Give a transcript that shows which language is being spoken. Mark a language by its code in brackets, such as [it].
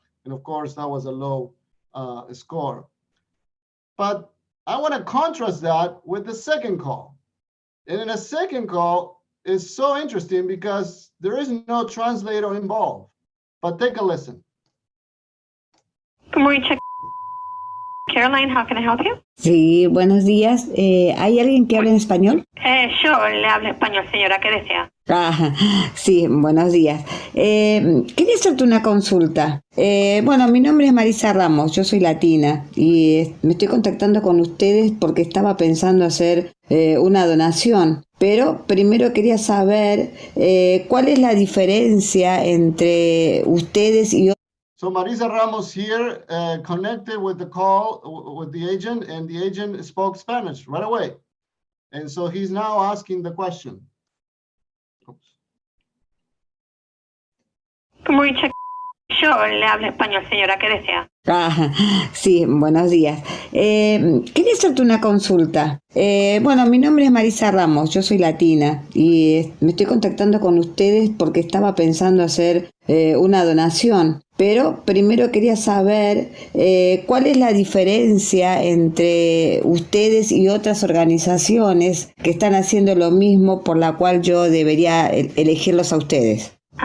[en] And of course, that was a low score. But I want to contrast that with the second call. And in a second call, it's so interesting because there is no translator involved. But take a listen. Good morning, Caroline, how can I help you? [es] Sí, buenos días. ¿Hay alguien que hable en español? Yo le hablo español, señora, ¿qué desea? Sí, buenos días. Quería hacerte una consulta. Bueno, mi nombre es Marisa Ramos, yo soy latina y me estoy contactando con ustedes porque estaba pensando hacer una donación, pero primero quería saber cuál es la diferencia entre ustedes y otros. [en] So Marisa Ramos here connected with the call with the agent, and the agent spoke Spanish right away. And so he's now asking the question. Oops. Good morning, [es] Yo le hablo español, señora, ¿qué desea? Ah, sí, buenos días. Quería hacerte una consulta. Bueno, mi nombre es Marisa Ramos, yo soy latina y me estoy contactando con ustedes porque estaba pensando hacer una donación, pero primero quería saber cuál es la diferencia entre ustedes y otras organizaciones que están haciendo lo mismo por la cual yo debería elegirlos a ustedes.